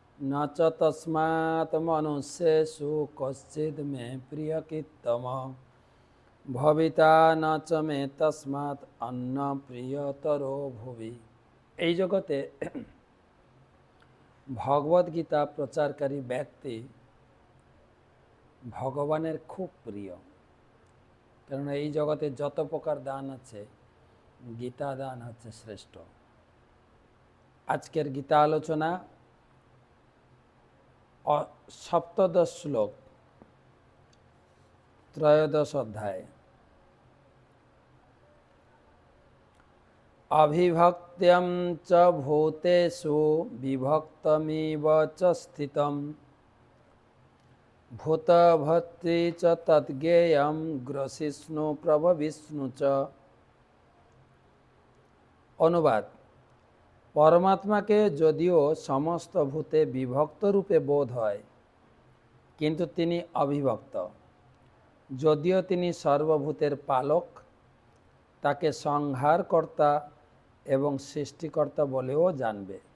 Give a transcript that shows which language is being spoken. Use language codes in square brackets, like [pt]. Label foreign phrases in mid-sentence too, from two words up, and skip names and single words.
[sa] न च तस्मात् मनुष्येषु कश्चित् मे प्रियकृत्तम भविता न च मे तस्मात् अन्न प्रियतरो भुवि। [bn] এই জগতে ভগবদ গীতা প্রচারকারী ব্যক্তি ভগবানের খুব প্রিয়, কারণ এই জগতে যত প্রকার দান আছে গীতা দান হচ্ছে শ্রেষ্ঠ। আজকের গীতা আলোচনা সপ্তদশ শ্লোক, ত্রয়োদশ অধ্যায়। [sa] अभिभक्त्यं च भूतेषु विभक्तमिव च स्थितं भूतभर्तृ च तद्ज्ञेयं ग्रसिष्णु प्रभविष्णु च। [bn] অনুবাদ: পরমাত্মাকে যদিও সমস্ত ভূতে বিভক্ত রূপে বোধ হয়, কিন্তু তিনি অবিভক্ত। যদিও তিনি সর্বভূতের পালক, তাকে সংহারকর্তা এবং সৃষ্টিকর্তা বলেও জানবে।